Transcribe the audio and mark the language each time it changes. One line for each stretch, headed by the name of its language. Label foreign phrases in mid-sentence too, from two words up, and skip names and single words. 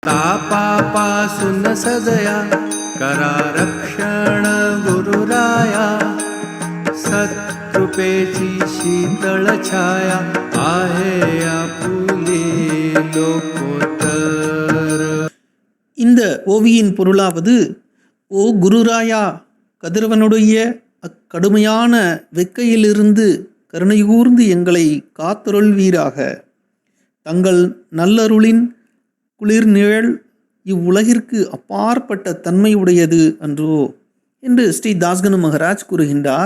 Marathi: तापापासून सजया करा रक्षण गुरुराया सत्कृपेची शीतळ छाया आहे आपुले लोकोत्तर.
Tamil: இந்த ஓவியின் பொருளாவது, ஓ குருராயா, கதிரவனுடைய அக்கடுமையான வெக்கையிலிருந்து கருணைகூர்ந்து எங்களை காத்தருள்வீராக. தங்கள் நல்லருளின் குளிர் நிழல் இவ்வுலகிற்கு அப்பாற்பட்ட தன்மை உடையது அன்றோ என்று ஸ்ரீ தாஸ்கனு மகராஜ் கூறுகின்றார்.